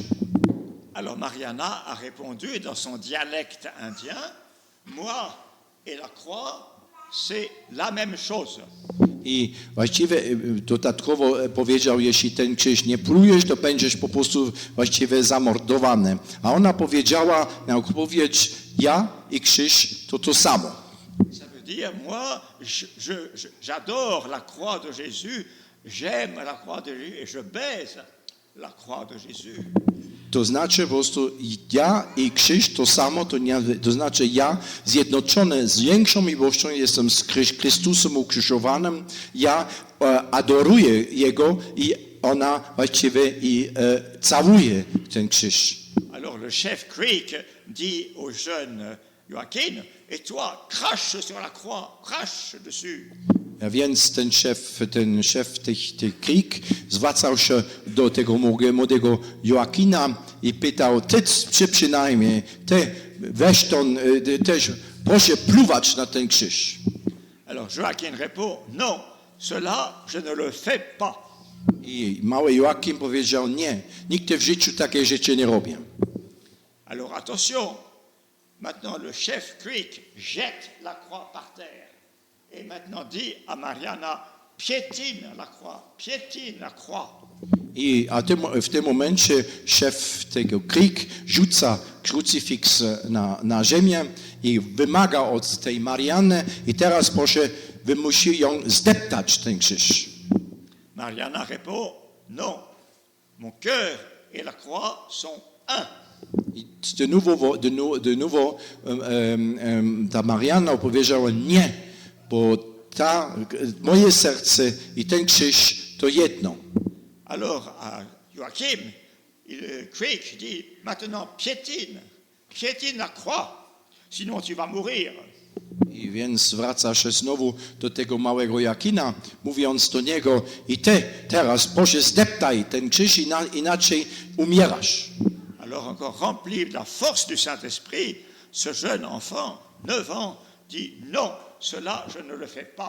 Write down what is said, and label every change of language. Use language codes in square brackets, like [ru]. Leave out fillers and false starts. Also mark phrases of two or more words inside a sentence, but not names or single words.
[fr] Alors Mariana a répondu dans son dialecte indien, moi et la croix, c'est la même chose. [pl] I właściwie dodatkowo powiedział, jeśli ten krzyż nie plujesz, to będziesz po prostu właściwie zamordowany. A ona powiedziała na odpowiedź, ja i krzyż to samo. [fr] Ça veut dire, moi, j'adore la croix de Jésus, j'aime la croix de Jésus et je baise la croix de Jésus. [pl] To znaczy po prostu ja i krzyż to samo, to znaczy ja zjednoczony z większą miłością jestem z Chrystusem ukrzyżowanym, ja adoruję Jego i ona właściwie całuje ten krzyż. [fr] Alors le chef Creek dit au jeune Joachim, et toi, crache sur la croix, crache dessus. [pl] A więc ten szef tych Creek zwracał się do tego młodego Joakina i pytał, ty przynajmniej, weź też proszę pluwać na ten krzyż. [fr] Alors Joachim répond, non, cela je ne le fais pas. [pl] I mały Joachim powiedział, nie, nigdy w życiu takie rzeczy nie robię. [fr] Alors attention, maintenant le chef Creek jette la croix par terre. Et maintenant dit à Mariana, piétine la croix. [pl] A w tym momencie szef tego Creek rzuca krucyfiks na ziemię i wymaga od tej Mariany i teraz proszę, wymusi ją zdeptać ten krzyż. [fr] Mariana répond, non, mon cœur et la croix sont un. [pl] I [fr] de nouveau [pl] ta Mariana powiedziała nie, bo moje serce i ten krzyż to jedno. [fr] Alors à Joachim, Creek dit, maintenant piétine la croix, sinon tu vas mourir. [pl] I więc wraca się znowu do tego małego Joachima, mówiąc do niego, i teraz proszę zdeptaj ten krzyż, inaczej umierasz. [fr] Alors encore rempli de la force du Saint-Esprit, ce jeune enfant, 9 ans, dit non, cela je ne le fais pas.